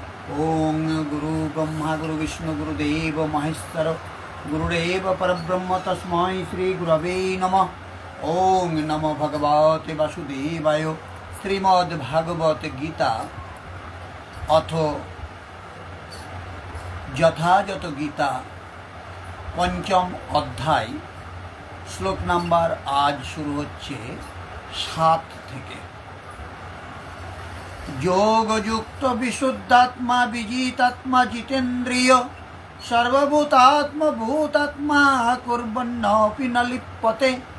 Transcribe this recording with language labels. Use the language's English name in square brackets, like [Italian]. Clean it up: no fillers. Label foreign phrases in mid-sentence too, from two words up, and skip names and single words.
[Sanskrit] ओं गुरु ब्रह्मा गुरु विष्णु गुरुदेव महेश्वर गुरुदेव परब्रह्म तस्मै श्री गुरवे नमः। ओं नमो भगवते वासुदेवाय। श्रीमद्भागवत गीता अथ [Bangla] যথাযথ গীতা পঞ্চম অধ্যায় শ্লোক নাম্বার আজ শুরু হচ্ছে 7 থেকে। [Sanskrit] যোগযুক্ত বিশুদ্ধাত্মা বিজিতাত্মা জিতেন্দ্রিয় সর্বভূতাত্মা ভূতাত্মা কুর্বন্নপি ন লিপ্যতে।